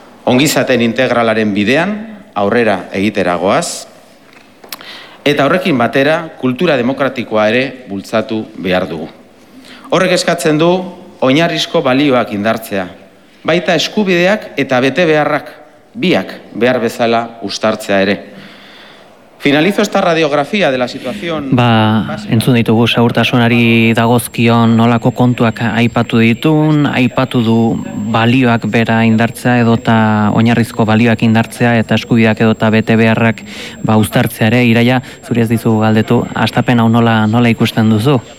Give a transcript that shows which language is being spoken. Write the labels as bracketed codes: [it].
[eu] Ongizaten integralaren bidean aurrera egitera goaz, eta horrekin batera kultura demokratikoa ere bultzatu behar dugu. Horrek eskatzen du oinarrizko balioak indartzea, baita eskubideak eta bete beharrak, biak behar bezala uztartzea ere. [es] Finalizo esta radiografía de la situación. [eu] Ba, entzun ditugu segurtasunari dagozkion nolako kontuak aipatu ditun, aipatu du balioak bera indartzea edota oinarrizko balioak indartzea eta eskubideak edota bete beharrak ba uztartzea ere. Iraia, zuri ez dizu galdetu, astapen hau nola ikusten duzu?